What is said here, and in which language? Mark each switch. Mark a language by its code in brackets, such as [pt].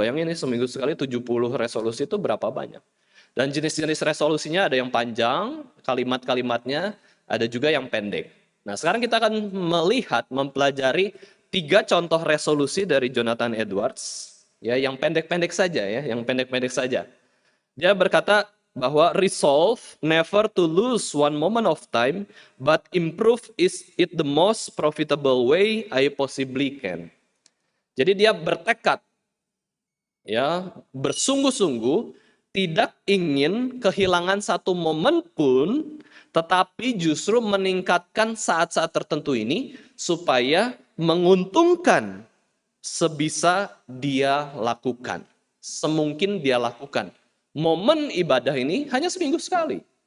[id] Bayangin ini seminggu sekali 70 resolusi itu berapa banyak. Dan jenis-jenis resolusinya ada yang panjang, kalimat-kalimatnya, ada juga yang pendek. Nah sekarang kita akan melihat, mempelajari 3 contoh resolusi dari Jonathan Edwards. Ya, yang pendek-pendek saja ya, yang pendek-pendek saja. Dia berkata, bahwa [en] resolve never to lose one moment of time, but improve is it the most profitable way I possibly can. [id] Jadi dia bertekad, ya, bersungguh-sungguh, tidak ingin kehilangan satu momen pun, tetapi justru meningkatkan saat-saat tertentu ini supaya menguntungkan sebisa dia lakukan, semungkin dia lakukan. Momen ibadah ini hanya seminggu sekali.